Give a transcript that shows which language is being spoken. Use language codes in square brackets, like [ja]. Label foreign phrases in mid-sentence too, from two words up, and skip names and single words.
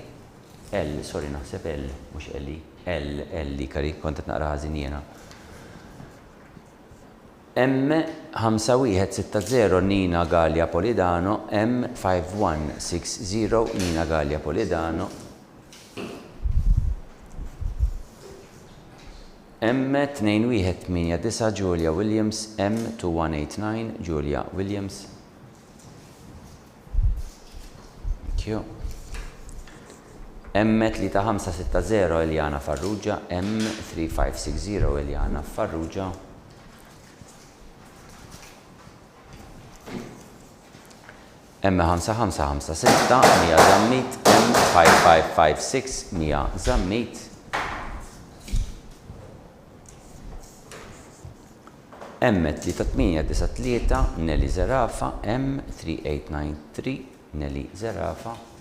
[mt] Sorry, naħseb mux Elli, Likari, kontet naqra ħażin jiena. M5160 Nina Gallia Polidano, M5160 Nina Gallia Polidano. M2189 Julia Williams, M2189 Julia Williams. [en] Thank you. [mt] M3560 Eliana Farrugia, M3560 Eliana Farrugia. M5556 Mia Zammit, M5556 Mia Zammit. M3893 Nelly Zerafa, M3893 Nelly Zerafa.